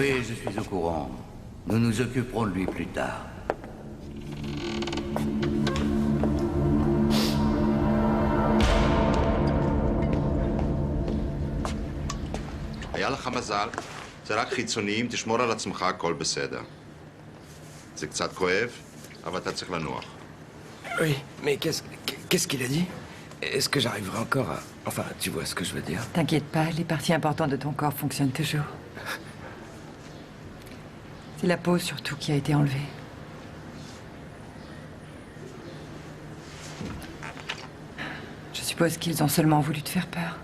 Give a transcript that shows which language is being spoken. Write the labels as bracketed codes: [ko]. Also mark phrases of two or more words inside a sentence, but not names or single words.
[fr] Oui, je suis au courant. Nous nous occuperons de lui plus tard. [he] היה לך מזל, זה רק חיצוניים, תשמור על עצמך, הכל בסדר. זה קצת כואב, אבל אתה צריך לנוח. [fr] Oui, mais qu'est-ce qu'il a dit? Est-ce que j'arriverai encore à... Enfin, tu vois ce que je veux dire. T'inquiète pas, les parties importantes de ton corps fonctionnent toujours. C'est la peau surtout qui a été enlevée. Je suppose qu'ils ont seulement voulu te faire peur.